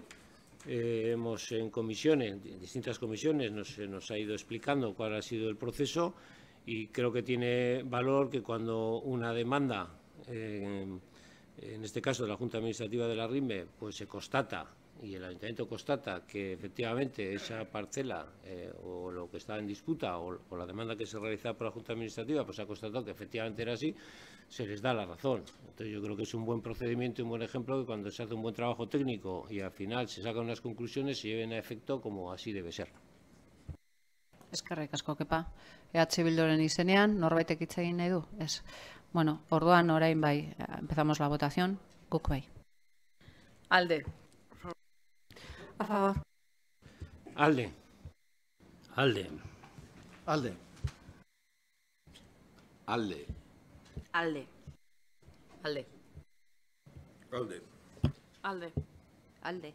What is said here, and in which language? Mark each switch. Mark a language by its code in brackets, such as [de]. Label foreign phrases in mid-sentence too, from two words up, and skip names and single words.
[es] Hemos en distintas comisiones, nos ha ido explicando cuál ha sido el proceso y creo que tiene valor que cuando una demanda, en este caso de la Junta Administrativa de la RIMBE, pues se constata y el ayuntamiento constata que efectivamente esa parcela o lo que está en disputa o la demanda que se realiza por la Junta Administrativa pues ha constatado que efectivamente era así, se les da la razón. Entonces yo creo que es un buen procedimiento y un buen ejemplo que cuando se hace un buen trabajo técnico y al final se sacan unas conclusiones se lleven a efecto como así debe ser. [eu] Eskerrik asko, Kepa. Bilduren izenean, norbaitek hitz egin nahi du? Ez. Bueno, orduan orain bai, [es] empezamos la votación, [eu] guk bai. Alde. [es] A favor. [eu] Alde. Alde. Alde. Alde. Alde. Alde. Alde. Alde. Alde.